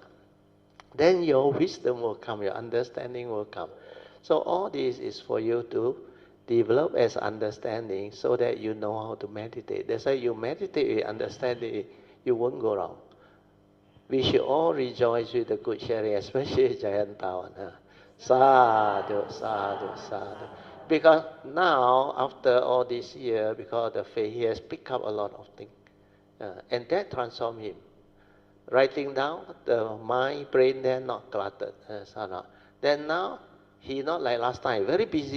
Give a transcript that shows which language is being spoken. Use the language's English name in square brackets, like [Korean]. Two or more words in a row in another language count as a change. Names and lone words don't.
[English] Then your wisdom will come, your understanding will come. So all this is for you to develop as understanding so that you know how to meditate. That's why you meditate with understanding, you won't go wrong. We should all rejoice with the good sharing, especially Jayanta. [Pali] Sadhu, sadhu, sadhu. [English] Because now, after all this year, because of the faith, he has picked up a lot of things. And that transformed him. Writing down, the mind, brain, they're not cluttered. Then now, he not like last time, very busy.